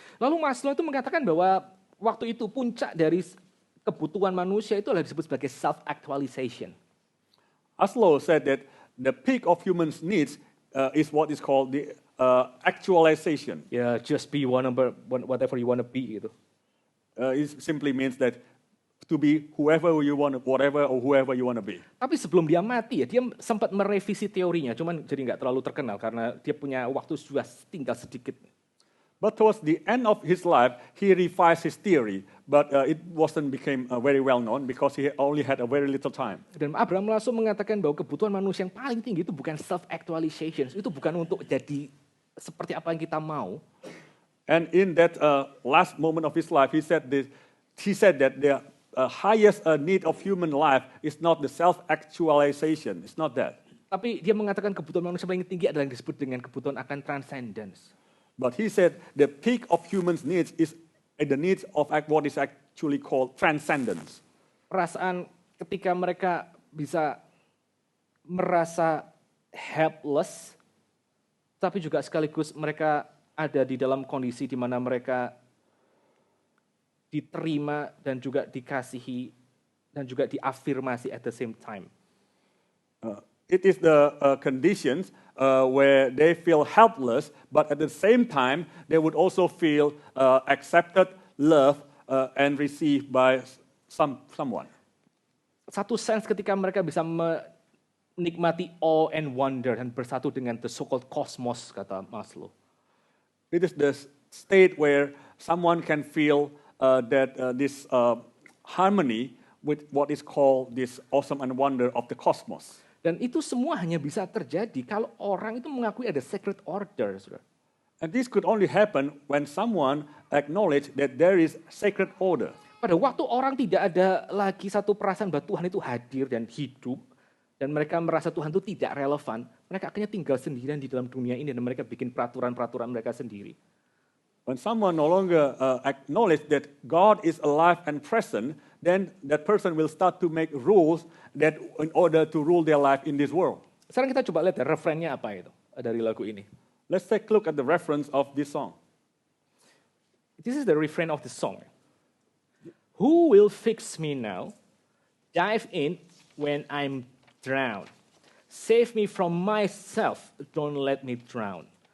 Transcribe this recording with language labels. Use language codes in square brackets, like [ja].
[id] Lalu Maslow itu mengatakan bahwa waktu itu puncak dari kebutuhan manusia itu adalah disebut sebagai self-actualization. [en] Maslow said that the peak of human needs is what is called the actualization. Ya, just be whatever you want to be [id] gitu. [en] It simply means that to be whoever you want, whatever or whoever you want to be. [id] Tapi sebelum dia mati ya, dia sempat merevisi teorinya, cuman jadi nggak terlalu terkenal karena dia punya waktu sudah tinggal sedikit. [en] But towards the end of his life, he revised his theory, but it wasn't became very well known because he only had a very little time. [id] Dan Abraham Maslow mengatakan bahwa kebutuhan manusia yang paling tinggi itu bukan self-actualization, itu bukan untuk jadi seperti apa yang kita mau. [en] And in that last moment of his life, he said that the highest need of human life is not the self-actualization. It's not that. [id] Tapi dia mengatakan kebutuhan manusia paling tinggi adalah yang disebut dengan kebutuhan akan transcendence. [en] But he said the peak of human needs is the needs of what is actually called transcendence. [id] Perasaan ketika mereka bisa merasa helpless, tapi juga sekaligus mereka ada di dalam kondisi di mana mereka diterima dan juga dikasihi dan juga diafirmasi [en] at the same time. It is the conditions where they feel helpless, but at the same time, they would also feel accepted, loved, and received by someone. [id] Satu sense ketika mereka bisa menikmati [en] awe and wonder [id] dan bersatu dengan [en] the so-called cosmos, [id] kata Maslow. [en] It is the state where someone can feel that this harmony with what is called this awesome and wonder of the cosmos. [id] Dan itu semua hanya bisa terjadi kalau orang itu mengakui ada sacred order. Saudara. [en] And this could only happen when someone acknowledge that there is sacred order. [id] Pada waktu orang tidak ada lagi satu perasaan bahwa Tuhan itu hadir dan hidup, dan mereka merasa Tuhan itu tidak relevan, mereka akhirnya tinggal sendirian di dalam dunia ini dan mereka bikin peraturan-peraturan mereka sendiri. [en] When someone no longer acknowledge that God is alive and present, then that person will start to make rules that in order to rule their life in this world. [id] Sekarang kita coba lihat refrennya apa itu dari lagu ini. [en] Let's take a look at the reference of this song. This is the refrain of the song. Who will fix me now? Dive in when I'm drowned. Save me from myself, don't let me drown.